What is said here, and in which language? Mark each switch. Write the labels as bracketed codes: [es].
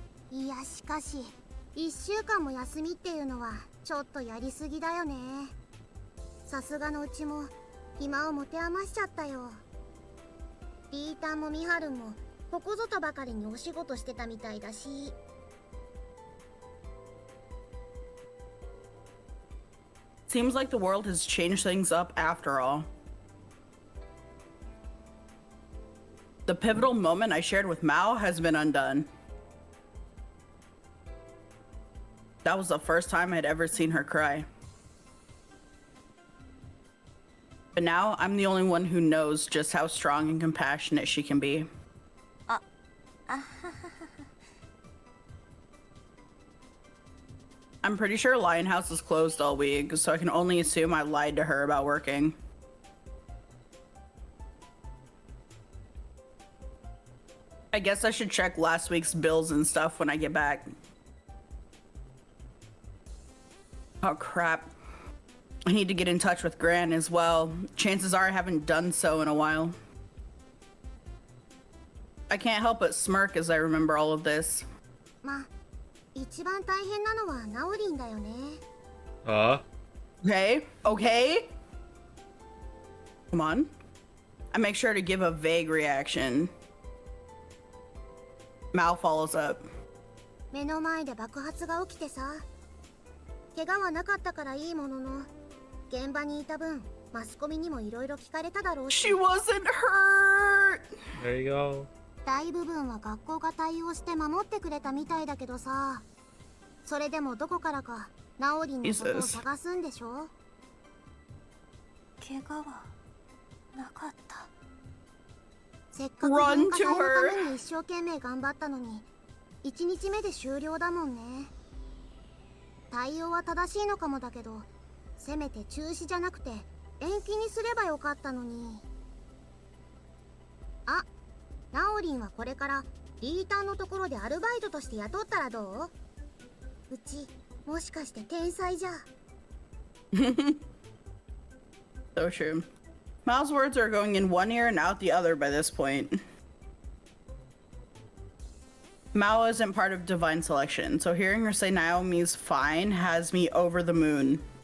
[ja] いやしかし1週間も休みっていうのはちょっとやりすぎだよね。さすがのうちも暇を持て余しちゃったよ。リータンもミハルもここぞとばかりにお仕事してたみたいだし。 [en] Seems like the world has changed things up after all. The pivotal moment I shared with Mao has been undone. That was the first time I'd ever seen her cry. But now I'm the only one who knows just how strong and compassionate she can be. I'm pretty sure Lion House is closed all week, so I can only assume I lied to her about working. I guess I should check last week's bills and stuff when I get back. Oh crap. I need to get in touch with Gran as well. Chances are I haven't done so in a while. I can't help but smirk as I remember all of this. [ja] まあ、一番大変なのはナオリンだよね。 [en] Okay, okay. Come on. I make sure to give a vague reaction. Mal follows up. [ja] 目の前で爆発が起きてさ。怪我はなかったからいいものの、現場にいた分、マスコミにもいろいろ聞かれただろうし。 [en] She wasn't hurt! There you go. [ja] 大部分は学校が対応して守ってくれたみたいだけどさ。それでもどこからかナオリンのことを探すんでしょ。怪我はなかった。せっかく文化祭のために一生懸命頑張ったのに1日目で終了だもんね。対応は正しいのかもだけど、せめて中止じゃなくて延期にすればよかったのに。あ、ナオリンはこれからリータンのところでアルバイトとして雇ったらどう？うちもしかして天才じゃ。 [en] So true. Mal's words are going in one ear and out the other by this point. Mao isn't part of divine selection, so hearing her say Naomi's fine has me over the moon.